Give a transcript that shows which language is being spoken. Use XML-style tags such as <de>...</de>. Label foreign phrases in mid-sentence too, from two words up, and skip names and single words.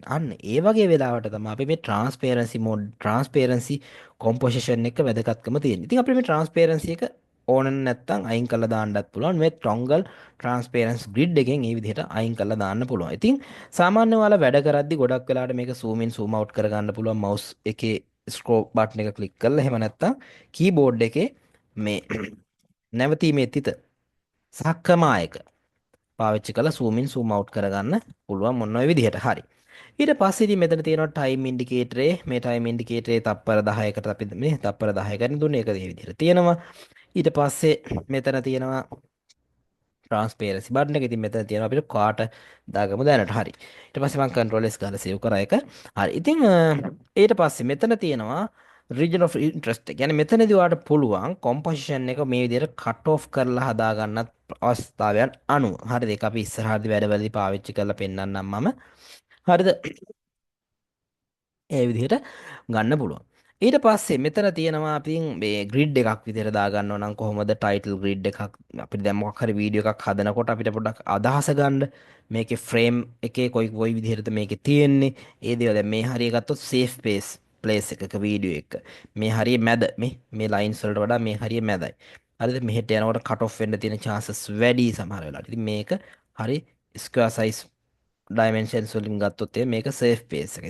<si>අන්න ඒ වගේ වෙලාවට තමයි අපි මේ</si> <en>transparency mode transparency composition</en> <si>එක වැදගත්කම තියෙන්නේ. ඉතින් අපිට මේ ට්‍රාන්ස්පේරන්සි එක ඕන නැත්තම් අයින් කරලා දාන්නත් පුළුවන්. මේ</si> <en>toggle transparent grid</en> <si>එකෙන් මේ විදිහට අයින් කරලා දාන්න පුළුවන්. ඉතින් සාමාන්‍ය ඔයාලා වැඩ කරද්දි ගොඩක් වෙලාවට මේක</si> <en>zoom in zoom out</en> <si>කරගන්න පුළුවන් mouse එකේ</si> <en>scroll button</en> <si>එක ක්ලික් කරලා එහෙම නැත්තම් keyboard එකේ මේ නැවතීමේ තිත සහ ක්‍රමායක පාවිච්චි කරලා</si> <en>zoom in zoom out</en> <si>කරගන්න පුළුවන් මොන ඔය විදිහට. හරි. ඊට පස්සේ ඉතින් මෙතන තියෙනවා</si> <en>time indicator</en> <si>මේ</si> <en>time indicator</en> <si>තප්පර 10කට අපි මේ තප්පර 10කට දුන්නේ ඒක මේ විදිහට තියෙනවා. ඊට පස්සේ මෙතන තියෙනවා</si> <en>transparency button</en> <si>එක. ඉතින් මෙතන තියෙනවා අපිට කාට දාගමු දැනට. හරි. ඊට පස්සේ මම</si> <en>control S</en> <si>ගාලා save කරා එක. හරි. ඉතින් ඊට පස්සේ මෙතන තියෙනවා</si> <en>region of interest.</en> <si>කියන්නේ මෙතනදී ඔයාලට පුළුවන් composition එක මේ විදිහට</si> <en>cut off</en> <si>කරලා හදා ගන්නත් අවස්ථාවයන් අනුව. හරිද? ඒක අපි ඉස්සරහදී වැඩවලදී පාවිච්චි කරලා පෙන්නන්නම් මම. හරිද? ඒ විදිහට ගන්න පුළුවන්. ඊට පස්සේ මෙතන තියෙනවා අපි මේ ග්‍රිඩ් එකක් විදිහට දාගන්නව නම් කොහොමද</si> <en>title grid</en> <si>එකක් අපිට දැන් මොකක් හරි වීඩියෝ එකක් හදනකොට අපිට පොඩ්ඩක් අදහස ගන්න මේකේ ෆ්‍රේම් එකේ කොයි විදිහටද මේකේ තියෙන්නේ ඒ දේවල් දැන් මේ හරිය ගත්තොත්</si> <en>safe place</en> <si>එකක වීඩියෝ එක මේ හරිය මැද මේ ලයින්ස් වලට වඩා මේ හරිය මැදයි හරිද මෙහෙට යනකොට</si> <en>cut off</en> <si>වෙන්න තියෙන chances වැඩි සමහර වෙලාවට ඉතින් මේක හරි</si> <en>square size dimensions</en> <si>වලින් ගත්තොත් මේක</si> <en>safe pace</en> <si>එක.</si>